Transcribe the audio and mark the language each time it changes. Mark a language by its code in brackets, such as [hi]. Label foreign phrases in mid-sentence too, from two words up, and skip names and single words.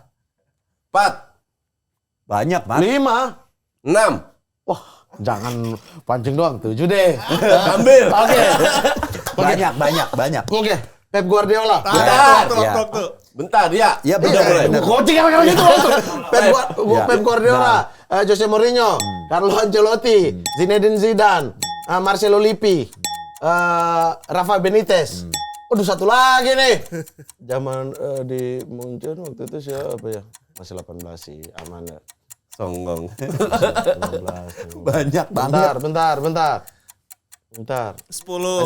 [id] 4, Banyak, Mat. 5. 6. Wah, jangan pancing doang. 7 deh. Ambil. Oke. Banyak. Oke. Pep Guardiola. Ya. Tuh. Bentar, ya. Ya, Udah boleh. benar. Coaching kan gitu langsung. Pep Guardiola, Jose Mourinho, Carlo Ancelotti, Zinedine Zidane, Marcelo Lippi, Rafa Benitez. Waduh, satu lagi nih. Zaman di Munchen waktu itu siapa ya? Masih 18 sih, aman ya. Songgong. 18. Banyak banget. Bentar. 10.